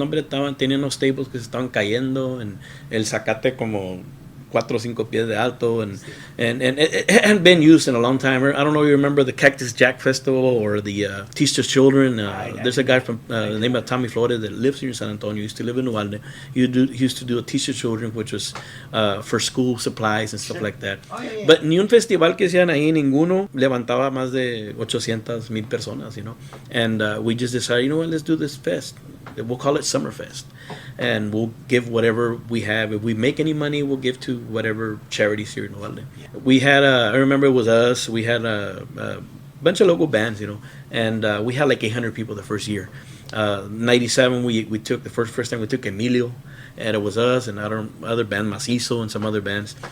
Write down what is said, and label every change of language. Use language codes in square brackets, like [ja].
[es] Hombre, estaban teniendo stables que se estaban cayendo, and el zacate como 4 o 5 pies de alto, [en] and it hadn't been used in a long time. I don't know if you remember the Cactus Jack Festival or the Teach the Children. There's a guy from the name of Tommy Flores that lives here in San Antonio. He used to live in Uvalde. He used to do a Teach the Children, which was for school supplies and stuff like that. Oh, yeah. [es] But ni un festival que hacían ahí, ninguno levantaba más de 800,000 personas, [en] And we just decided, let's do this fest. We'll call it Summer Fest. And we'll give whatever we have. If we make any money, we'll give to whatever charities here in Uvalde. We had, I remember it was us, we had a bunch of local bands, and we had like 800 people the first year. 97, we took, the first time we took Emilio, and it was us and other band, Macizo and some other bands.